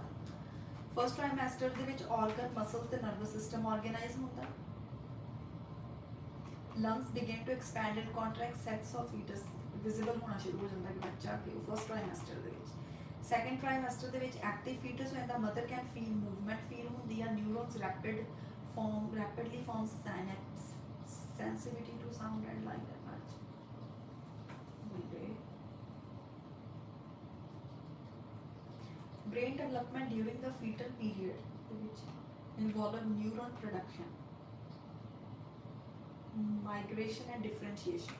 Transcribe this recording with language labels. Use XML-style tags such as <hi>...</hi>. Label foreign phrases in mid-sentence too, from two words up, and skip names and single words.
<en>First trimester</en> <pa>ਦੇ ਵਿੱਚ</pa> <en>organ, muscles</en> <pa>ਤੇ</pa> <en>nervous system organize</en> <pa>ਹੁੰਦਾ।</pa> <en>Lungs begin to expand and contract, sex of fetus visible</en> <pa>ਹੋਣਾ ਸ਼ੁਰੂ ਹੋ ਜਾਂਦਾ ਕਿ ਬੱਚਾ ਕਿ</pa> <en>first trimester</en> <pa>ਦੇ ਵਿੱਚ।</pa> <en>Second trimester</en> <pa>ਦੇ ਵਿੱਚ</pa> <en>active fetus</en> <pa>ਹੋ ਜਾਂਦਾ,</pa> <en>mother can feel movement feel</en> <pa>ਹੁੰਦੀ ਆ,</pa> <en>neurons rapidly form synapse, sensitivity to sound and light and touch। Brain development during the fetal period, which involve neuron production, migration and differentiation.</en>